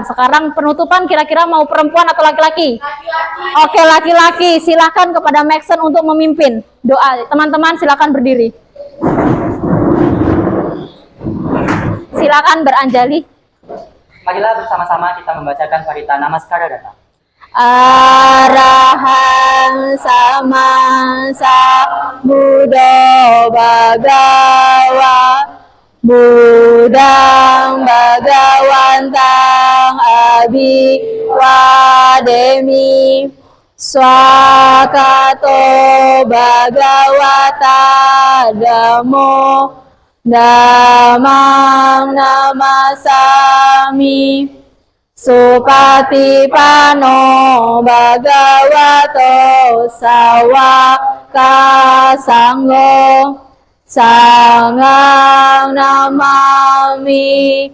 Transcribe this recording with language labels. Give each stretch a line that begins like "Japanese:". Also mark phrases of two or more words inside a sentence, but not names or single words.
Indonesian: Sekarang penutupan kira-kira mau perempuan atau laki-laki? Laki-laki. Oke, laki-laki. Silakan kepada Maxon untuk memimpin doa. Teman-teman silakan berdiri. Silakan beranjali. Marilah bersama-sama kita membacakan Parita Namaskara Data.
Pali: Arahang sama Buddha Bhagawa Buddhang Bhagawantang Abhiwademi Swakato Bhagawata Dhammo Dhammang namasami Supatipano Bhagavato Sawaka Sangho Sangang namami.